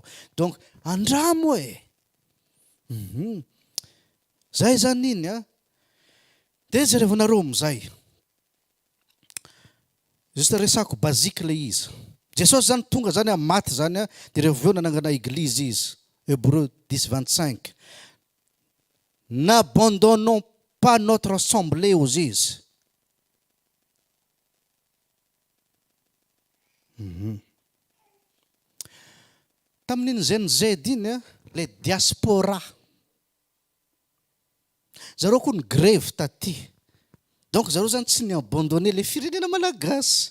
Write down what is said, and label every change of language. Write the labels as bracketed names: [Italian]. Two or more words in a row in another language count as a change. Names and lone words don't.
[Malagasy] Donc, andramo e. Zay zany iny a. Dia jerevonareo amin'izay. Juste resako basique le izy. Jesosy zany tonga zany maty zany a, dia rehefa avy eo nanangana église izy. Hébreux 10:25. [French] N'abandonnons pas notre assemblée aux izy. [Malagasy] Tamin'iny ZNZ iny le diaspora. Zareo koa ny grève taty. Donc zareo zany tsy niabandonné le firenena malagasy.